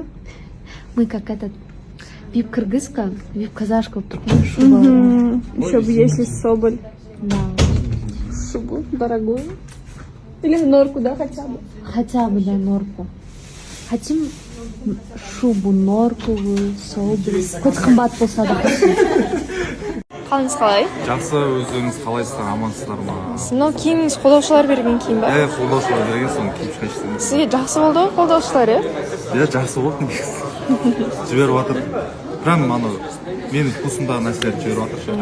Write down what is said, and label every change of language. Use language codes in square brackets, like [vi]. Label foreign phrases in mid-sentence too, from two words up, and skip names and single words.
[ru] Мы как этот вип-кыргызка, вип-казашка, шуба. Еще бы если Соболь. Да. Шубу дорогую. Или норку, да, хотя бы? Хотя бы, да, норку. Хотим шубу норковую, Соболь. [kk] Хоть қымбат болса да. Қалыңыз қалай? Жақсы, өздеріңіз қалайсыздар, амансыздар ма? Мынау киіміңіз қолдаушылар берген киім ба? Қолдаушылар берген, соны киіп шығайсыздар. Сізге жақсы болды ғой қолдаушылар, Жақсы болды негізі. Жіберіп жатыр. Прям менің вкусымдағы нәрселерді жіберіп жатыр.